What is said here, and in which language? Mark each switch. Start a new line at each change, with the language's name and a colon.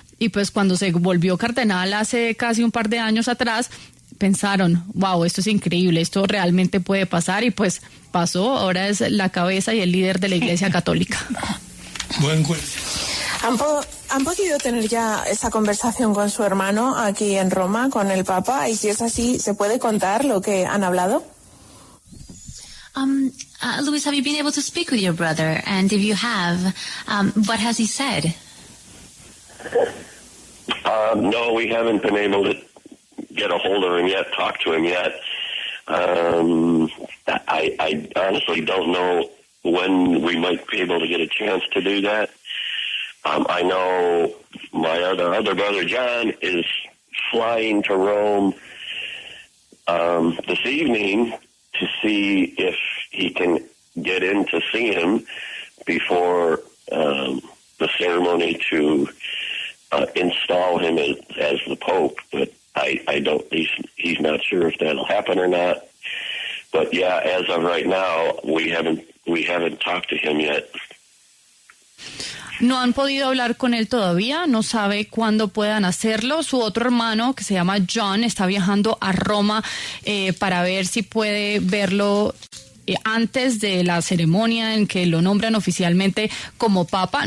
Spanish: Y pues cuando se volvió cardenal hace casi un par de años atrás, pensaron, wow, esto es increíble, esto realmente puede pasar, y pues pasó. Ahora es la cabeza y el líder de la Iglesia Católica. Buen juicio. ¿Han podido tener ya esa conversación con su hermano aquí en Roma, con el Papa? Y si es así, ¿se puede contar lo que han hablado?
English: Luis, have you been able to speak with your brother? And if you have, what has he said? No, we haven't been able to get a hold of him yet, talk to him yet. I honestly don't know when we might be able to get a chance to do that. I know my other brother, John, is flying to Rome this evening to see if he can get in to see him before the ceremony to install him as the Pope. But I don't. He's not sure if that'll happen or not. But yeah, as of right now, we haven't talked to him yet.
Spanish: No han podido hablar con él todavía, no sabe cuándo puedan hacerlo. Su otro hermano, que se llama John, está viajando a Roma para ver si puede verlo antes de la ceremonia en que lo nombran oficialmente como papa.